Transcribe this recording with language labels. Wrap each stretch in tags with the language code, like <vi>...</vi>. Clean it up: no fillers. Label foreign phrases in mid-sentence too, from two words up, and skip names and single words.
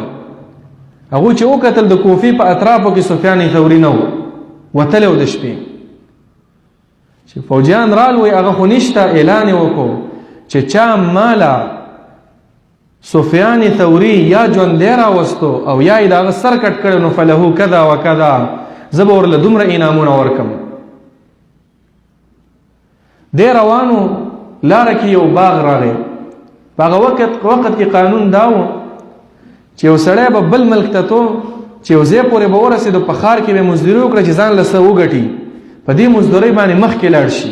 <ps>هغوی چې وکتل د کوفې په اطرافو کې سفیان ثوري نه و، وتلی و د شپې. چې فوجیان رالوی هغه خو نشته، اعلان یې وکړو چې چا ماله سفیان ثوري یا ژوندی راوستو او یا یې د هغه سر کټ کړی نو</ps> <ar>فلهو کذا و کذا،</ar> <ps>زه به ورله دومره انعامونه ورکم. دی روانو، لاره کې یو باغ راغی. په هغه وخت کې قانون دا و چې یو سړی به بل ملک ته تو چې یو ځای پورې به ورسېدو، په ښار کې به یې مزدوري وکړه چې ځان له څه وګټي، په دې مزدورۍ باندې مخکې لاړ شي.</ps>